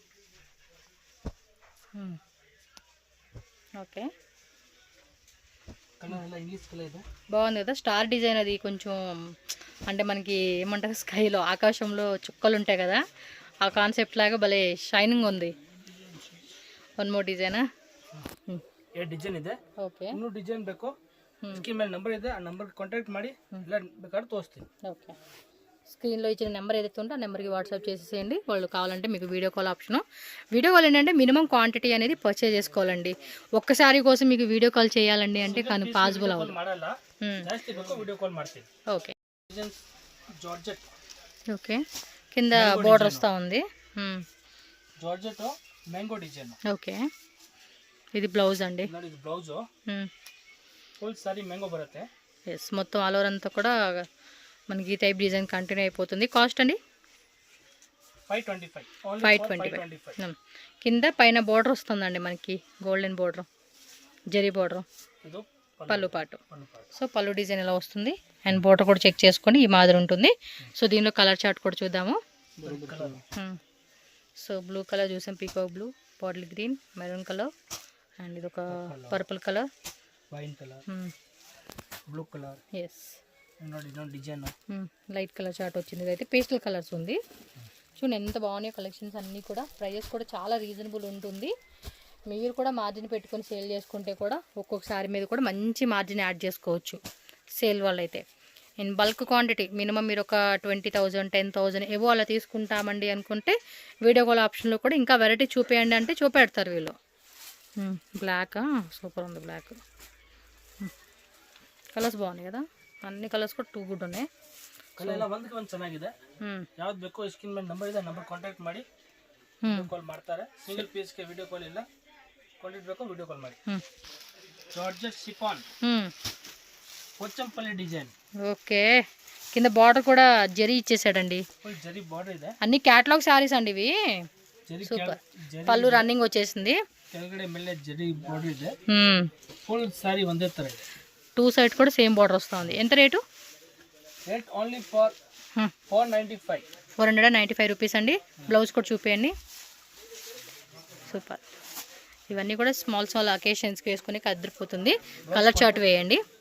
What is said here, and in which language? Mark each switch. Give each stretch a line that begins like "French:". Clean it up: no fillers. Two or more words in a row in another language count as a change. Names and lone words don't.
Telugu: ఓకే, బాగుంది కదా
English: star design.
Telugu: అది కొంచెం అంటే మనకి ఏమంటారు, స్కైలో ఆకాశంలో చుక్కలు ఉంటాయి కదా, ఆ కాన్సెప్ట్ లాగా భలే షైనింగ్ ఉంది.
English: 1 more design.
Kannada: ये डिजाइन ಇದೆ. ಓಕೆ, ಇನ್ನೂ ಡಿಸೈನ್ ಬೇಕು ಸ್ಕೀಮ್ ಮೇಲೆ ನಂಬರ್ ಇದೆ, ಆ
English: number contact
Kannada: ಮಾಡಿ ಇಲ್ಲ ಬೇಕಾದ್ರೆ ತೋರಿಸ್ತೀನಿ.
Telugu: ఓకే, స్క్రీన్లో ఇచ్చిన నెంబర్ ఏదైతే ఉందో ఆ నెంబర్కి వాట్సాప్ చేసేసేయండి. వాళ్ళు కావాలంటే మీకు
English: video call option. video call
Telugu: ఏంటంటే
English: minimum quantity
Telugu: అనేది పర్చేజ్ చేసుకోవాలండి. ఒక్కసారి కోసం మీకు
English: video call
Telugu: చేయాలండి అంటే కానీ పాసిబుల్ అవ్వదు.
Kannada: ಮಾಡಲ್ಲ, ಜಾಸ್ತಿ ಬೇಕು
English: video call
Kannada: ಮಾಡ್ತೀನಿ.
Telugu: ఓకే
Kannada: ಜಾರ್ಜೆಟ್,
Telugu: ఓకే, కింద బోర్డర్ వస్తూ ఉంది.
English: georgette mango design.
Telugu: ఓకే, ఇది బ్లౌజ్ అండి.
Kannada: ನೋಡಿ ಇದು ಬ್ಲೌಸು,
English: full saree mango
Kannada: ಬರುತ್ತೆ.
Telugu: ఎస్, మొత్తం
English: all over
Telugu: అంతా కూడా మనకి ఈ
English: type design continue
Telugu: అయిపోతుంది. కాస్ట్ అండి 525. 525. కింద పైన బోర్డర్ వస్తుందండి మనకి,
English: golden border,
Telugu: జరీ బోర్డర్,
Kannada: ಇದು
Telugu: పళ్ళు పాటు.
Kannada: ಪಲ್ಲು part.
Telugu: సో పళ్ళు డిజైన్ ఇలా వస్తుంది అండ్ బోర్డర్ కూడా చెక్ చేసుకొని ఈ మాదిరి ఉంటుంది. సో దీనిలో
English: colour chart
Telugu: కూడా చూద్దాము. సో
English: blue colour
Telugu: చూసాం,
English: peacock blue, bottle green, maroon colour
Telugu: అండ్ ఇది ఒక
English: purple colour, wine colour, blue colour.
Telugu: ఎస్,
Kannada: ನೋಡಿ ಇನ್ನೊಂದು ಡಿಸೈನ್.
English: light colour chart
Telugu: వచ్చింది. ఇదైతే
English: pastel colours
Telugu: ఉంది. చూడండి ఎంత బాగున్నాయో కలెక్షన్స్ అన్నీ కూడా. ప్రైజెస్ కూడా చాలా రీజనబుల్ ఉంటుంది. మీరు కూడా మార్జిన్ పెట్టుకొని సేల్ చేసుకుంటే కూడా ఒక్కొక్కసారి మీద కూడా మంచి
English: margin add
Telugu: చేసుకోవచ్చు సేల్ వల్ల అయితే. అండ్
English: bulk quantity minimum
Telugu: మీరు ఒక 20,000 10,000 ఏవో అలా తీసుకుంటామండి అనుకుంటే
English: video call
Telugu: ఆప్షన్లో కూడా ఇంకా వెరైటీ చూపేయండి అంటే చూపెడతారు వీళ్ళు. బ్లాక్ సూపర్ ఉంది,
English: black colours
Telugu: బాగున్నాయి కదా, అన్ని కలర్స్ కూడా
English: too good
Telugu: ఉన్నాయి.
Kannada: ಕಲರ್ ಎಲ್ಲ ಒಂದು ಚೆನ್ನಾಗಿದೆ. ಯಾವ್ದು ಬೇಕೋ ಸ್ಕ್ರೀನ್ ಮೇಲೆ ನಂಬರ್ ಇದೆ,
English: number contact
Kannada: ಮಾಡಿ
English: video call
Kannada: ಮಾಡ್ತಾರೆ. ಸಿಂಗಲ್ ಪೀಸ್ಗೆ
English: video call
Kannada: ಇಲ್ಲ, ಕ್ವಾಲಿಟಿ ಬೇಕೋ
English: video call
Kannada: ಮಾಡಿ.
English: georgette chiffon Pochampally design.
Telugu: ఓకే, కింద బార్డర్ కూడా జరీ ఇచ్చేసాడండి. ఫుల్ జరీ బార్డర్ ಇದೆ. అన్ని
English: catalogue sarees
Telugu: అండి ఇవి. జరీ సూపర్, పళ్ళు రన్నింగ్ వచ్చేసింది.
Kannada: ಕೆಳಗಡೆ ಮೇಲೆ ಜರಿ ಬಾರ್ಡರ್ ಇದೆ.
English: full saree
Kannada: ಒಂದೇ ತರ ಇದೆ.
English: two side
Telugu: కూడా
English: same border
Telugu: వస్తుంది. ఎంత రేటు?
English: rate only for 495.
Telugu: 495 రూపీస్ అండి. బ్లౌజ్ కూడా చూపించండి. సూపర్, ఇవన్నీ కూడా
English: small small
Telugu: అకేషన్స్కి వేసుకుని అదిరిపోతుంది.
English: colour chart
Telugu: వేయండి.